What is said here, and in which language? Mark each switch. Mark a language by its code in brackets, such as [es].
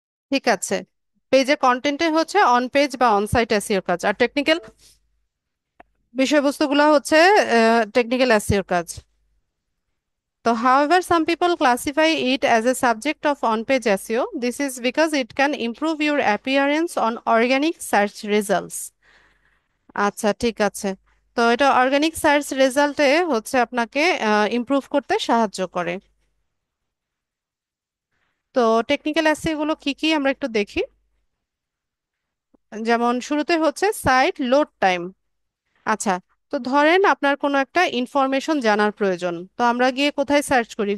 [bn] ঠিক আছে, পেজের কন্টেন্টে হচ্ছে অন পেজ বা অন সাইট এসইওর কাজ, আর টেকনিক্যাল বিষয়বস্তুগুলো হচ্ছে টেকনিক্যাল এসইওর কাজ। [en] So, however, some people classify it as a subject of on-page SEO. This is because it can improve your appearance on organic search results. [bn] আচ্ছা, ঠিক আছে। তো এটা অর্গানিক সার্চ রেজাল্টে হচ্ছে আপনাকে ইমপ্রুভ করতে সাহায্য করে। তো টেকনিক্যাল এসইও গুলো কি কি আমরা একটু দেখি। যেমন শুরুতে হচ্ছে সাইট লোড টাইম। আচ্ছা, তো ধরেন আপনার কোনো একটা ইনফরমেশন জানার প্রয়োজন, তো আমরা গিয়ে কোথায় সার্চ করি?